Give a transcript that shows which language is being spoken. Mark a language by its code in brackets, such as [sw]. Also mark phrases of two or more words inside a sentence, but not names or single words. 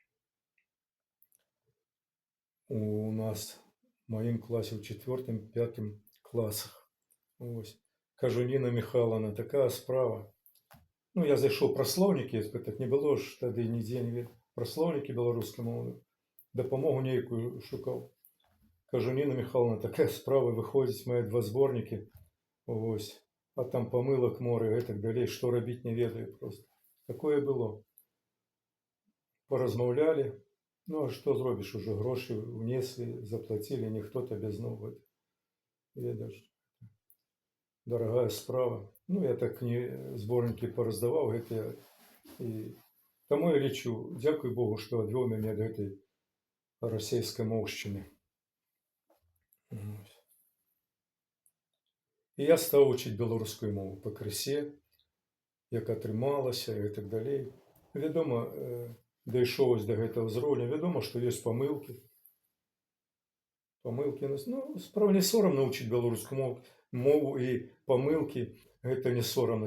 [be] У нас, у маім класе, ў 4-5 класах. Ось. Кажу: Ніна Михайловна, такая справа. Ну, я зайшоў пра слоўнікі, так не было ж тады нідзе не ведаў. Пра слоўнікі беларускай мовы. Дапамогу нейкую шукаў. [uk] Кажу, Ніна Михайловна, така справа, виходить, мої 2 зборники, ось, а там помилок море і так далі, що робити [be] не ведаю [uk] просто. Такое було. Порозмовляли, ну а що зробиш, уже гроші внесли, заплатили, ніхто тебе знову ведеш. Дорогая справа. Ну, я так зборники пороздавав, гэта, і тому я лічу, дякую Богу, що відвів мене до этой російськомовщини. І я став учити білоруську мову по кресі, [be] як атрымалася і так далей. Вядома, дайшоў до гэтага ўзроўня, вядома, што ёсць памылкі. Ну, справа не сорамна учыць беларускую мову, і памылкі гэта не сорамна.